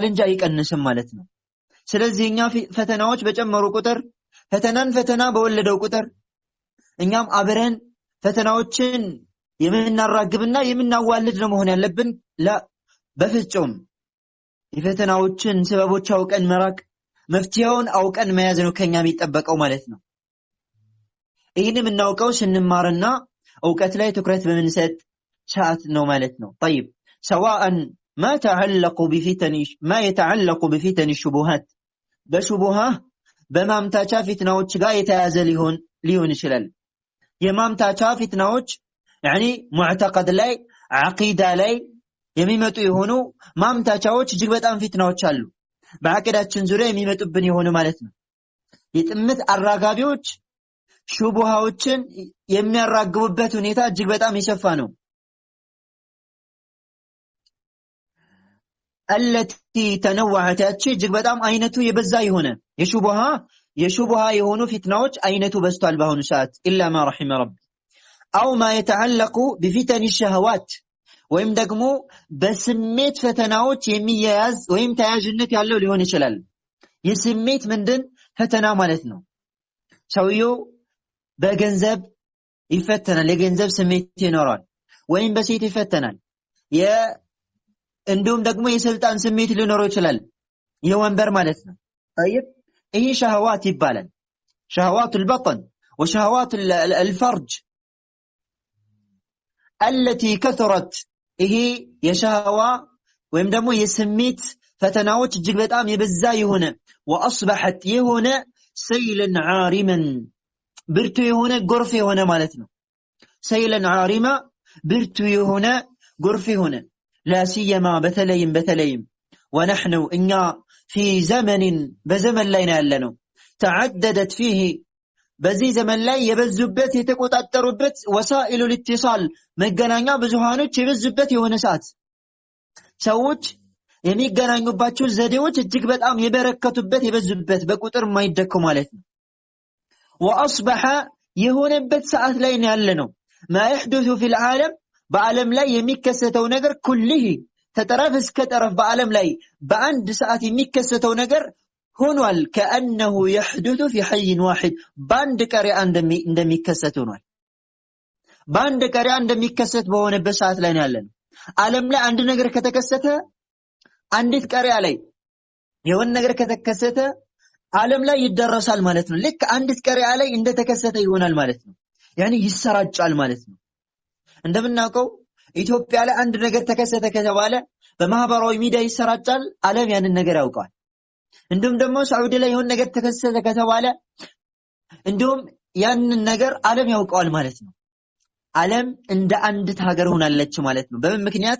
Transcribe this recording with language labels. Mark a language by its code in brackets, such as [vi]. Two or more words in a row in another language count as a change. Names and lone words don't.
[am] እንጂ አይቀንስም ማለት ነው። ስለዚህ እኛ ፈተናዎች በጨመሩ ቁጥር ፈተና በወለደው ቁጥር እኛም አብረን ፈተናዎችን የምናራግብና የምናዋልድ ነው መሆን ያለብን። በፍጹም የፈተናዎችን ሰበቦች አውቀን መራቅ መፍትሄውን አውቀን መያዝ ነው ከኛ የሚጠበቀው ማለት ነው። ይሄንም እናውቀው ስንማርና ዕውቀት ላይ ትኩረት በመንሰጥ ሰዓት ነው ማለት ነው። [ar] طيب سواء ما يتعلق بفتن الشبهات [am] በሹቡሃ በማምታቻ ፊትናዎች ጋር የተያዘ ሊሆን ይችላል። የማምታቻ ፊትናዎች يعني ሙዕተቀድ ላይ ዓቂዳ ላይ የሚመጡ የሆኑ ማምታቻዎች እጅግ በጣም ፊትናዎች አሉ። በአቂዳችን ዙሪያ የሚመጡብን የሆኑ ማለት ነው። የጥምት አራጋቢዎች ሹቡሃዎችን የሚያራግቡበት ሁኔታ እጅግ በጣም የሰፋ ነው። [ar] التي تنوعت [am] እጅግ በጣም አይነቱ የበዛ የሆነ የሹቡሃ የሆኑ ፊትናዎች አይነቱ በዝቷል በአሁኑ ሰዓት [ar] إلا ما رحم رب او ما يتعلق بفتن الشهوات [am] ወይም ደግሞ በስሜት ፈተናዎች የሚያያዝ ወይም ተያያዥነት ያለው ሊሆን ይችላል። የስሜት ምንድን ፈተና ማለት ነው። ሰውየው በገንዘብ ይፈተናል፣ የገንዘብ ስሜት ይኖራል። ወይም በሴት ይፈተናል፣ እንዲሁም ደግሞ የስልጣን ስሜት ሊኖረው ይችላል፣ የወንበር ማለት ነው። طيب ይሄ ሸህዋት ይባላል። ሸህዋት [ar] البطن وشهوات الفرج التي كثرت [am] ይሄ የሸህዋ ወይም ደግሞ የስሜት ፈተናዎች እጅግ በጣም የበዛ የሆነ واصبحت የሆነ [ar] سيلا عارما [am] ብርቱ የሆነ ጎርፍ የሆነ ማለት ነው። [ar] سيلا عارما [am] ብርቱ የሆነ ጎርፍ የሆነ [ar] لا سيما [am] በተለይም ونحن እኛ [ar] في زمن [am] በዘመን ላይ ነው ያለነው [ar] تعددت فيه [am] በዚህ ዘመን ላይ የበዙበት የተቆጣጠሩበት ወሳኢሉ الاتصال መገናኛ ብዙሃኖች የበዙበት የሆነ ሰዓት ሰዎች የሚገናኙባቸው ዘዴዎች እጅግ በጣም የበረከቱበት የበዙበት በቁጥር የማይደኩ ማለት ነው። واصبح የሆነበት ሰዓት ላይ ነው ያለነው [ar] ما يحدث في العالم [am] በዓለም ላይ የሚከሰተው ነገር ኩልህ ተጠረፍ እስከ ጠረፍ በዓለም ላይ በአንድ ሰዓት የሚከሰተው ነገር ሆኗል [ar] كأنه يحدث في حي واحد [am] በአንድ ቀሪያ እንደሚከሰት ሆኗል። በአንድ ቀሪያ እንደሚከሰት በሆነበት ሰዓት ላይ ነው ያለነው። ዓለም ላይ አንድ ነገር ከተከሰተ አንዲት ቀሪያ ላይ የሆነ ነገር ከተከሰተ ዓለም ላይ ይደረሳል ማለት ነው። ልክ አንዲት ቀሪያ ላይ እንደተከሰተ ይሆናል ማለት ነው። ያኒ ይሰራጫል ማለት ነው። እንደምናውቀው ኢትዮጵያ ላይ አንድ ነገር ተከሰተ ከተባለ በማህበራዊ ሚዲያ ይሰራጫል፣ ዓለም ያንን ነገር ያውቃል። እንዲሁም ደግሞ ሳዑዲ ላይ የሆነ ነገር ተከሰተ ከተባለ እንዲሁም ያንን ነገር ዓለም ያውቀዋል ማለት ነው። ዓለም እንደ አንድ ሀገር ሆናለች ማለት ነው። በምን ምክንያት?